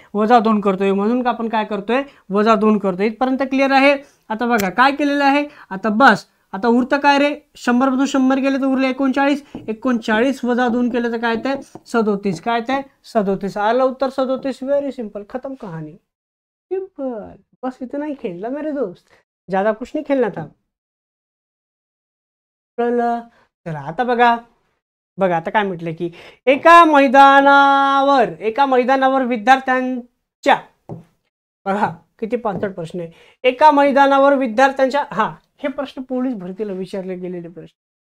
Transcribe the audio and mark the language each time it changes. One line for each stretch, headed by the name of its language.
Marathi: -2 करतोय. म्हणून आपण काय करतोय? -2 करतोय. इथपर्यंत क्लिअर आहे? आता बघा काय केलेलं आहे. आता बस, आता उरतं काय रे? 100 मधून 100 गेले तर उरले 39. 39 - 2 केलं तर काय ते 37. काय ते 37. आलं उत्तर 37.
Hindi: व्हेरी सिंपल, खत्म कहानी. सिंपल, बस इतना ही खेलना मेरे दोस्त, ज्यादा कुछ नहीं खेलना था.
Marathi: चला आता बघा आता काय म्हटलं की एका मैदानावर विद्यार्थ्यांच्या, बघा किती 65 प्रश्न आहे. एका मैदानावर विद्यार्थ्यांच्या, हे प्रश्न पोलीस भरतीला विचारले गेलेले प्रश्न.